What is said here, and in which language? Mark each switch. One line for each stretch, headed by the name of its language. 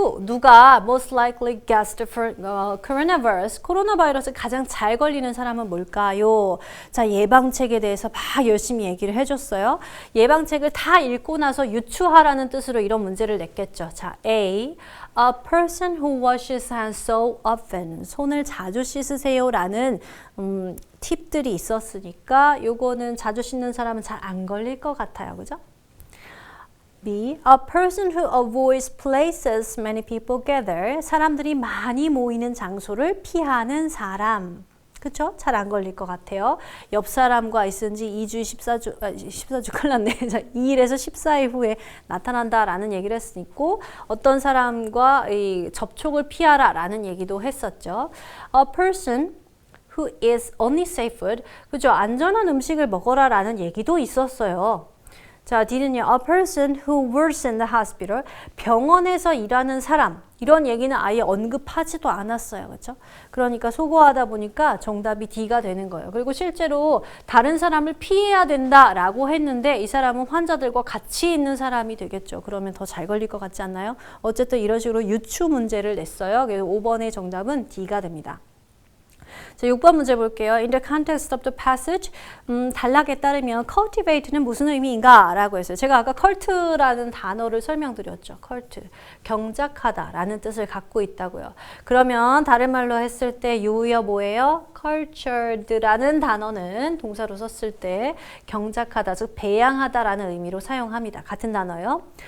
Korean: 누가
English: most likely guessed for coronavirus,
Korean: 코로나 바이러스 가장 잘 걸리는 사람은 뭘까요? 자, 예방책에 대해서 막 열심히 얘기를 해줬어요. 예방책을 다 읽고 나서 유추하라는 뜻으로 이런 문제를 냈겠죠. 자, A.
English: A person who washes hands so often.
Korean: 손을 자주 씻으세요 라는 팁들이 있었으니까 요거는 자주 씻는 사람은 잘 안 걸릴 것 같아요. 그죠? B.
English: A person who avoids places many people gather.
Korean: 사람들이 많이 모이는 장소를 피하는 사람. 그쵸? 잘 안 걸릴 것 같아요. 옆 사람과 있은 지 2주, 14주 큰일 났네. 2일에서 14일 후에 나타난다라는 얘기를 했으니까 어떤 사람과 이 접촉을 피하라 라는 얘기도 했었죠.
English: A person who is only safe food.
Korean: 그죠? 안전한 음식을 먹어라 라는 얘기도 있었어요. 자, D는요.
English: A person who works in the hospital.
Korean: 병원에서 일하는 사람. 이런 얘기는 아예 언급하지도 않았어요. 그렇죠? 그러니까 소거하다 보니까 정답이 D가 되는 거예요. 그리고 실제로 다른 사람을 피해야 된다라고 했는데 이 사람은 환자들과 같이 있는 사람이 되겠죠. 그러면 더 잘 걸릴 것 같지 않나요? 어쨌든 이런 식으로 유추 문제를 냈어요. 그래서 5번의 정답은 D가 됩니다. 자, 6번 문제 볼게요.
English: In the context of the passage,
Korean: 단락에 따르면 cultivate는 무슨 의미인가? 라고 했어요. 제가 아까 cult라는 단어를 설명드렸죠. cult, 경작하다 라는 뜻을 갖고 있다고요. 그러면 다른 말로 했을 때 요여 뭐예요? cultured라는 단어는 동사로 썼을 때 경작하다, 즉 배양하다 라는 의미로 사용합니다. 같은 단어요.